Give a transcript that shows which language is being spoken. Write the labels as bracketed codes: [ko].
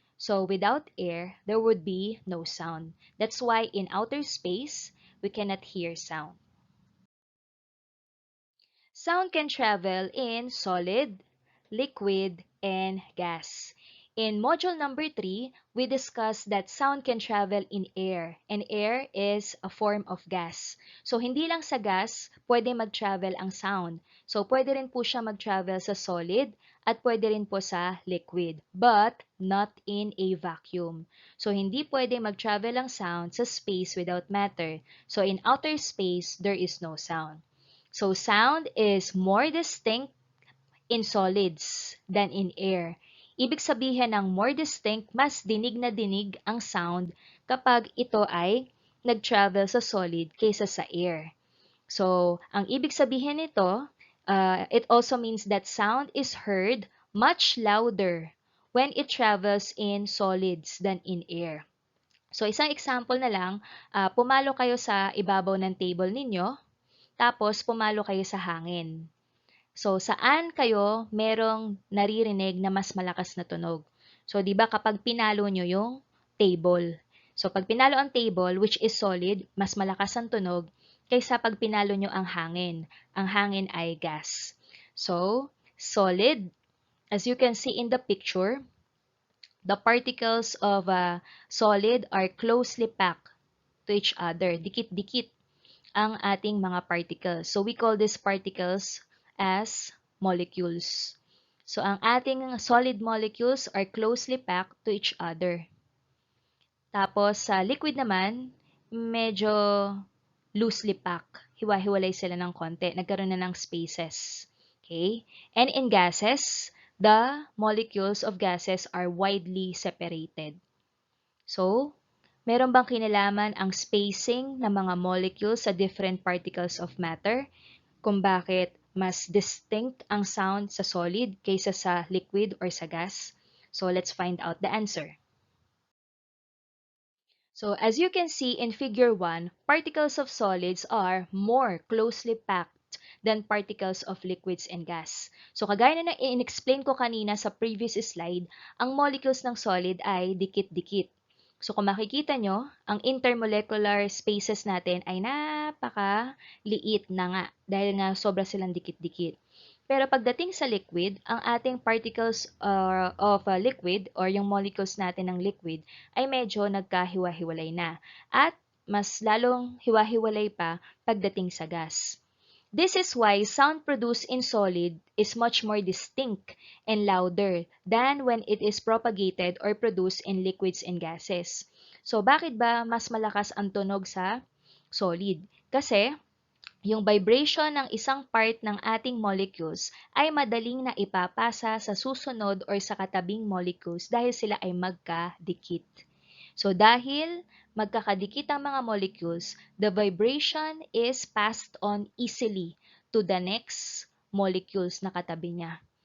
[en] So without air, there would be no sound. That's why in outer space, we cannot hear sound. Sound can travel in solid, liquid, and gas. In module number 3, we discussed that sound can travel in air, and air is a form of gas. [tl] So, hindi lang sa gas, pwede mag-travel ang sound. So, pwede rin po siya mag-travel sa solid, at pwede rin po sa liquid, [en] but not in a vacuum. [tl] So, hindi pwede mag-travel ang sound sa space [en] without matter. So, in outer space, there is no sound. So sound is more distinct in solids than in air. [tl] Ibig sabihin ng more distinct, mas dinig na dinig ang sound kapag ito ay nag-travel sa solid kaysa sa air. [en] So, [tl] ang ibig sabihin nito, [en] it also means that sound is heard much louder when it travels in solids than in air. [tl] So, isang example na lang, pumalo kayo sa ibabaw ng table ninyo, tapos pumalo kayo sa hangin. So, saan kayo merong naririnig na mas malakas na tunog? So, di ba kapag pinalo nyo yung table? So, pag pinalo ang table, [en] which is solid, [tl] mas malakas ang tunog kaysa pag pinalo nyo ang hangin. Ang hangin ay gas. [en] So, solid, as you can see in the picture, the particles of a solid are closely packed to each other. [tl] Dikit-dikit ang ating mga particles. [en] So, we call these particles as molecules. So, [tl] ang ating [en] solid molecules are closely packed to each other. [tl] Tapos, sa liquid naman, medyo loosely packed. Hiwa-hiwalay sila ng konti. Nagkaroon na ng spaces. Okay? [en] And in gases, the molecules of gases are widely separated. [tl] So, meron bang kinalaman ang spacing ng mga molecules sa [en] different particles of matter? [tl] Kung bakit mas distinct ang sound sa solid kaysa sa liquid or sa gas? [en] So let's find out the answer. So as you can see in figure 1, particles of solids are more closely packed than particles of liquids and gas. [tl] So kagaya na in-explain ko kanina sa previous slide, ang molecules ng solid ay dikit-dikit. So kung makikita nyo, ang intermolecular spaces natin ay napaka-liit na nga dahil nga sobra silang dikit-dikit. Pero pagdating sa liquid, ang ating particles of liquid or yung molecules natin ng liquid ay medyo nagkahiwa-hiwalay na at mas lalong hiwa-hiwalay pa pagdating sa gas. [en] This is why sound produced in solid is much more distinct and louder than when it is propagated or produced in liquids and gases. [tl] So bakit ba mas malakas ang tunog sa solid? Kasi yung vibration ng isang part ng ating molecules ay madaling na ipapasa sa susunod or sa katabing molecules dahil sila ay magkadikit. [en] So [tl] dahil magkakadikit ang mga molecules, [en] the vibration is passed on easily to the next molecules [tl] na katabi niya.